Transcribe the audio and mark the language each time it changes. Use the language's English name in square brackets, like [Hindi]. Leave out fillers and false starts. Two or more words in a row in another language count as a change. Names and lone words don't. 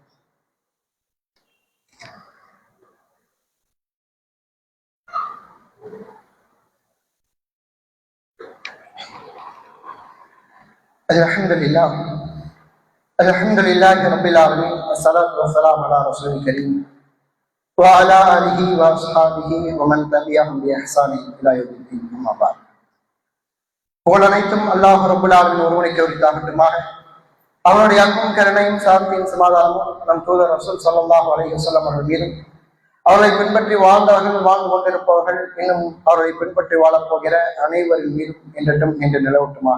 [Arabic] الحمد لله الحمد لله رب العالمين والصلاة والسلام على الرسول الكريم وعلى آله وأصحابه ومن تبعهم بإحسان إلى يوم الدين. أما بعد. [Tamil] புகழ் அனைத்தும் [Arabic] الله رب العالمين [Tamil] ஒருவனுக்கு உரித்தாகட்டுமாக. அவனுடைய அன்பும் கருணையும் சாந்தியும் சமாதானமும் நம் தூதர் ரசூல் [Arabic] صلى الله عليه وسلم [Tamil] அவர்கள் மீதும், அவர்களை பின்பற்றி வாழ்ந்தவர்கள், வாழ்ந்து கொண்டிருப்பவர்கள், இன்னும் அவர்களை பின்பற்றி வாழப்போகிற அனைவரின் மீதும் என்றும் என்று நிலவட்டுமாக.